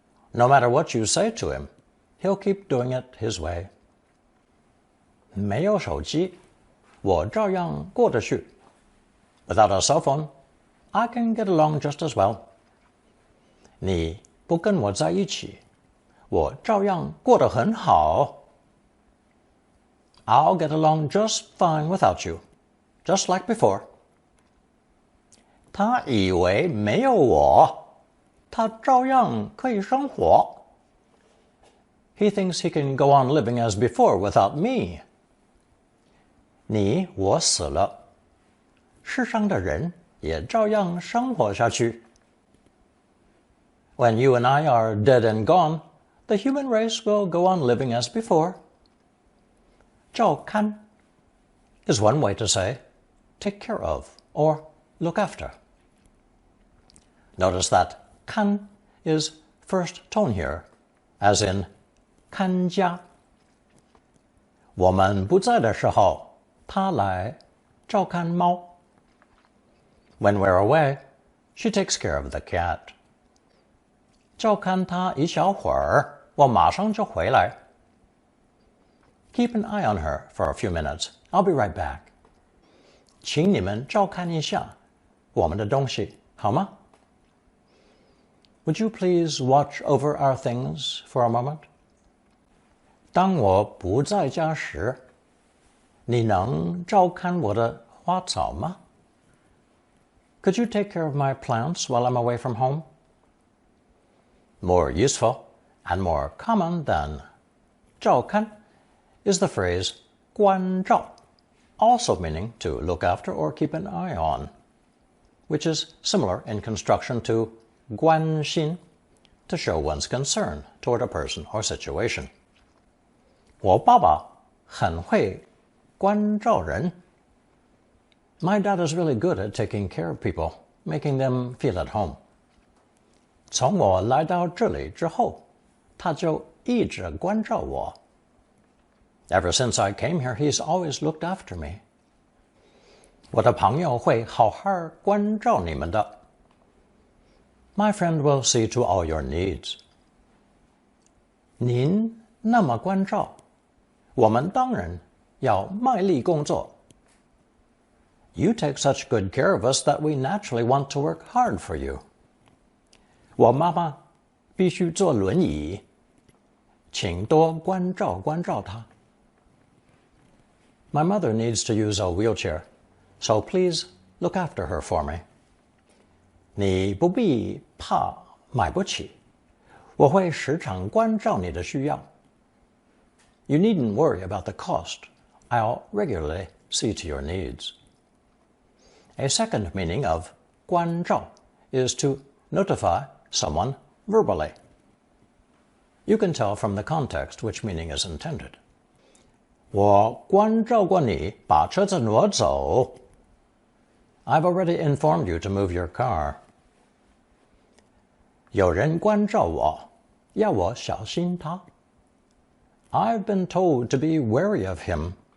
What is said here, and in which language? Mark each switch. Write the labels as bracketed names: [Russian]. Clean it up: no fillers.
[English] No matter what you say to him, he'll keep doing it his way. [Chinese] 没有手机，我照样过得去。 [English] Without a cell phone, I can get along just as well. [Chinese] 你不跟我在一起，我照样过得很好。 [English] I'll get along just fine without you, just like before. [Chinese] 他以为没有我，他照样可以生活。 [English] He thinks he can go on living as before without me. [Chinese] 你我死了，世上的人也照样生活下去。 [English] When you and I are dead and gone, the human race will go on living as before. 照看 is one way to say take care of or look after. Notice that 看 is first tone here, as in 看家。 [Chinese] 我们不在的时候，他来照看猫。 [English] When we're away, she takes care of the cat. [Chinese] 照看他一小会儿，我马上就回来。 [English] Keep an eye on her for a few minutes. I'll be right back. [Chinese] 请你们照看一下我们的东西，好吗？ [English] Would you please watch over our things for a moment? [Chinese] 当我不在家时，你能照看我的花草吗？ [English] Could you take care of my plants while I'm away from home? More useful and more common than 照看 is the phrase 关照, also meaning to look after or keep an eye on, which is similar in construction to 关心, to show one's concern toward a person or situation. [Chinese] 我爸爸很会关照人。 [English] My dad is really good at taking care of people, making them feel at home. [Chinese] 从我来到这里之后，他就一直关照我。 [English] Ever since I came here, he's always looked after me. [Chinese] 我的朋友会好好关照你们的。 [English] My friend will see to all your needs. [Chinese] 您那么关照，我们当然要卖力工作。 [English] You take such good care of us that we naturally want to work hard for you. [Chinese] 我妈妈必须坐轮椅，请多关照关照她。 [English] My mother needs to use a wheelchair, so please look after her for me. [Chinese] 你不必怕买不起，我会时常关照你的需要。 [English] You needn't worry about the cost. I'll regularly see to your needs. A second meaning of 关照 is to notify someone verbally. You can tell from the context which meaning is intended. [Chinese] 我关照过你把车子挪走。 [English] I've already informed you to move your car. [Chinese] 有人关照我，要我小心他。 [English] I've been told to be wary of him.